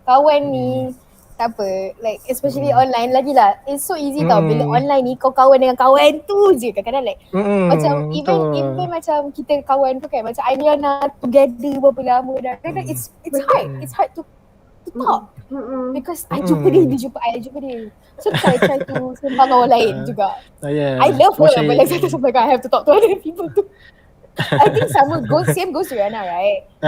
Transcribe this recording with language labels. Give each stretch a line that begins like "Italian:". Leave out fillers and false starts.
Malay: Kawan ni tak apa, like especially online lagi lah.
English: It's so easy
Malay: tau bila online ni kau kawan dengan kawan tu je. Kadang-kadang like macam even macam kita kawan tu kan, macam Ariana together berapa lama dah.
English: Kadang it's hard to talk because I
Malay: jumpa dia jumpa
English: I. So try to
Malay: sembang dengan orang lain juga.
English: I love her but like sometimes I have to talk to other people too. I think same goes to Rihanna, right?